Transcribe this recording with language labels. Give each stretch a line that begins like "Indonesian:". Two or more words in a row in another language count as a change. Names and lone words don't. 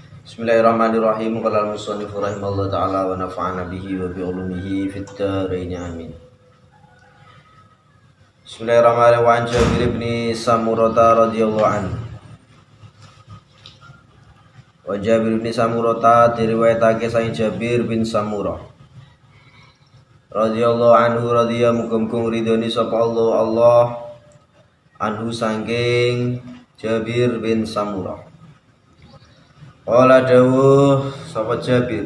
Arabic: بسم الله الرحمن الرحيم. قال المصنف رحمه الله تعالى ونفعنا به وبعلومه في الدارين آمين. بسم الله الرحمن الرحيم. وعن جابر بن سمرة رضي الله عنه.
Javanese: Wa Jabir bin Samurah diriwayatake saking Jabir bin Samurah
Arabic: رضي الله عنه
Javanese: muga-muga ridhoni sapa Allah anhu saking Jabir bin Samurah. Qala dawuh sapa Jabir.